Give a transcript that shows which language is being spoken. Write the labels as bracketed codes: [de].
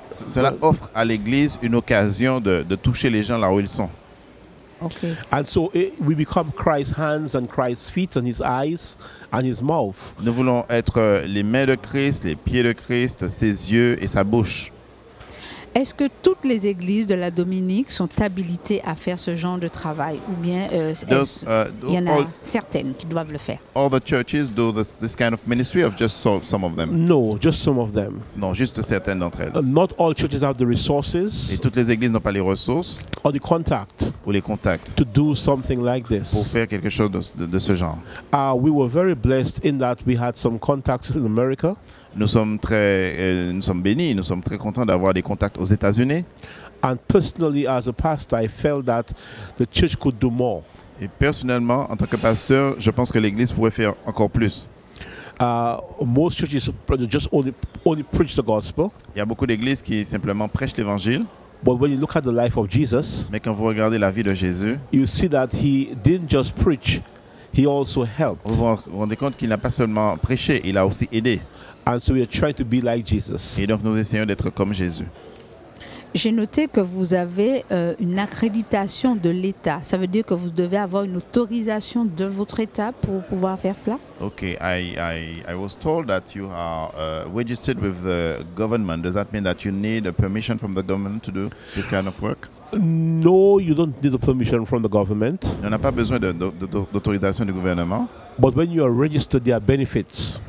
[fr] Cela offre à l'Église une occasion de toucher les gens là où ils sont. [en] Okay. And so we become Christ's hands and Christ's feet and his eyes and his mouth. [fr] Nous voulons être les mains de Christ, les pieds de Christ, ses yeux et sa bouche. Est-ce que toutes les églises de la Dominique sont habilitées à faire ce genre de travail ou bien il y en a certaines qui doivent le faire? [en] All the churches do this kind of ministry or just some of them? No, just some of them. [fr] Non, juste certaines d'entre elles. [en] Not all churches have the resources. [fr] Et toutes les églises n'ont pas les ressources. [en] Or the contact. [fr] ou les contacts [en] to do something like [fr] pour [en] this. [fr] faire quelque chose de ce genre. [en] We were very blessed in that we had some contacts in America. [fr] Nous sommes bénis, nous sommes très contents d'avoir des contacts aux États-Unis. [en] And personally, as a pastor, I felt that the church could do more. [fr] Et personnellement, en tant que pasteur, je pense que l'Église pourrait faire encore plus. [en] Most churches just only preach the gospel. [fr] Il y a beaucoup d'églises qui simplement prêchent l'Évangile. [en] But when you look at the life of Jesus, [fr] Mais quand vous regardez la vie de Jésus, [en] you see that he didn't just preach, he also helped. [fr] vous vous rendez compte qu'il n'a pas seulement prêché, il a aussi aidé. [en] And so we are trying to be like Jesus. [fr] Et donc nous essayons d'être comme Jésus. J'ai noté que vous avez une accréditation de l'État. Ça veut dire que vous devez avoir une autorisation de votre État pour pouvoir faire cela? [en] Okay, I was told that you are registered with the government. Does that mean that you need a permission from the government to do this kind of work? No, you don't need a permission from the government. [fr] On n'a pas besoin d'autorisation du gouvernement. [en] But when you are registered, there are benefits.